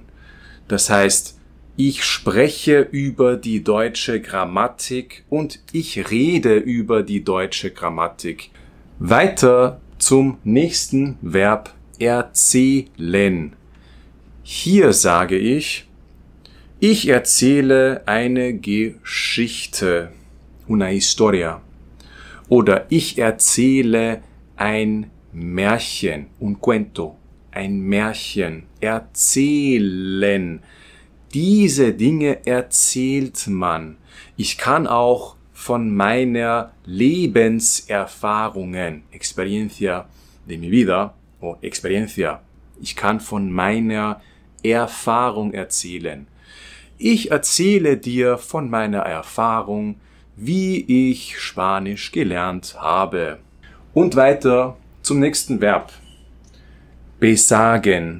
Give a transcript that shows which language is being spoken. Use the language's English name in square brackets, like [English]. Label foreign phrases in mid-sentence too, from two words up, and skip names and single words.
[German] Das heißt, ich spreche über die deutsche Grammatik und ich rede über die deutsche Grammatik. Weiter zum nächsten Verb erzählen. Hier sage ich erzähle eine Geschichte, [Spanish] una historia. [German] Oder ich erzähle ein Märchen, [Spanish] un cuento, [German] ein Märchen, erzählen. Diese Dinge erzählt man. Ich kann auch von meiner Lebenserfahrungen, [Spanish] experiencia de mi vida, o experiencia, [German] ich kann von meiner Erfahrung erzählen. Ich erzähle dir von meiner Erfahrung, wie ich Spanisch gelernt habe. Und weiter zum nächsten Verb. Besagen.